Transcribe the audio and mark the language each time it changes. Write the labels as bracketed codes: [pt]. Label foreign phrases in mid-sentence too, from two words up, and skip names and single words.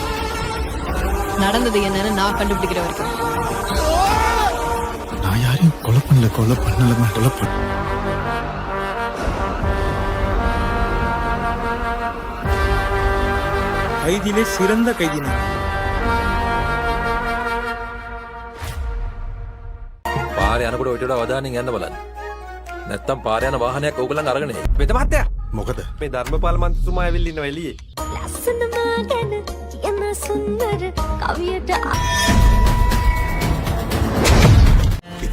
[ta] நடந்தது என்னன்னு நான் கண்டுபிடிக்கிற வரைக்கும். நான் யாரையும் கொலை பண்ணல. கைதியிலே சிறந்த கைதி நான். [si] පාර යනකොට ඔයිට වඩා අවධානයෙන් යන්න බලන්න. නැත්තම් පාර යන වාහනයක් ඕගොල්ලන් අරගෙන එයි. වෙද මහත්තයා. මොකද? මේ ධර්මපාල මන්ත්‍රීතුමා ඇවිල්ලා ඉන්නවා එළියේ. ලස්සනම ගැන කියන සුන්දර කවියට